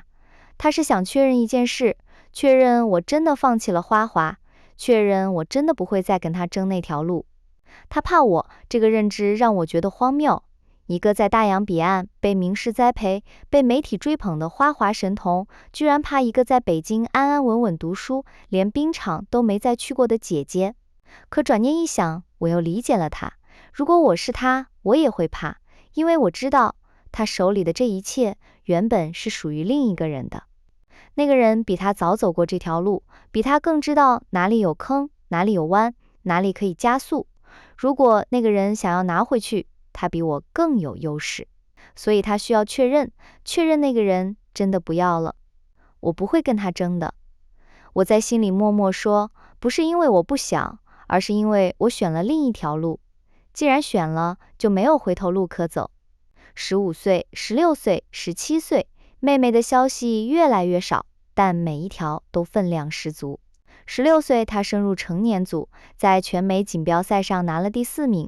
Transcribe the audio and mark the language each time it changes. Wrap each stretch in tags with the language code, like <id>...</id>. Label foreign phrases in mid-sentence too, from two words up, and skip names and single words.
<zh>她是想確認一件事，確認我真的放棄了花滑，確認我真的不會再跟她爭那條路。她怕我，這個認知讓我覺得荒謬。一個在大洋彼岸被名師栽培、被媒體追捧的花滑神童，居然怕一個在北京安安穩穩讀書、連冰場都沒再去過的姐姐。可轉念一想，我又理解了她。如果我是她，我也會怕，因為我知道她手裡的這一切原本是屬於另一個人的。那個人比她早走過這條路，比她更知道哪裡有坑，哪裡有彎，哪裡可以加速。如果那個人想要拿回去，他比我更有優勢，所以他需要確認那個人真的不要了。我不會跟他爭的。我在心裡默默說，不是因為我不想，而是因為我選了另一條路。既然選了，就沒有回頭路可走。 15歲、16歲、17歲，妹妹的消息越來越少，但每一條都分量十足。16歲，她升入成年組，在全美錦標賽上拿了第4名。</zh>